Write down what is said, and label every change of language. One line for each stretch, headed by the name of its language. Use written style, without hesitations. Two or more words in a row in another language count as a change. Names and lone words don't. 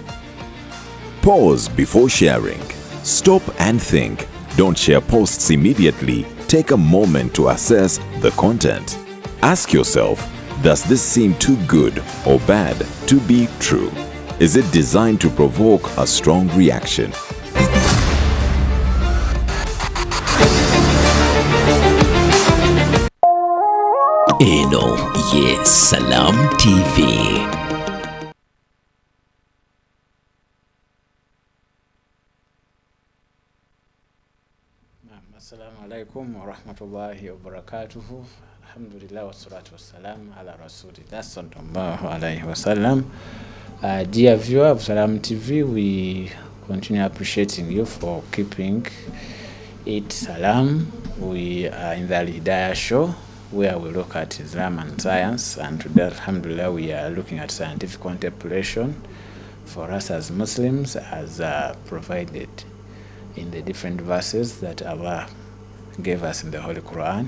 English: Pause before sharing. Stop and think. Don't share posts immediately. Take a moment to assess the content. Ask yourself, does this seem too good or bad to be true? is it designed to provoke a strong reaction?
Ganda: Eno ye Salam TV.
Arabic: السلام عليكم ورحمة الله وبركاته. الحمد لله والصلاة والسلام على رسول الله صلى الله عليه وسلم.
English: Dear viewer of Salam TV, we continue appreciating you for keeping it Salam. We are in the Alhidaayah show, where we look at Islam and science, and today, alhamdulillah, we are looking at scientific contemplation for us as Muslims, as provided in the different verses that Allah gave us in the Holy Quran.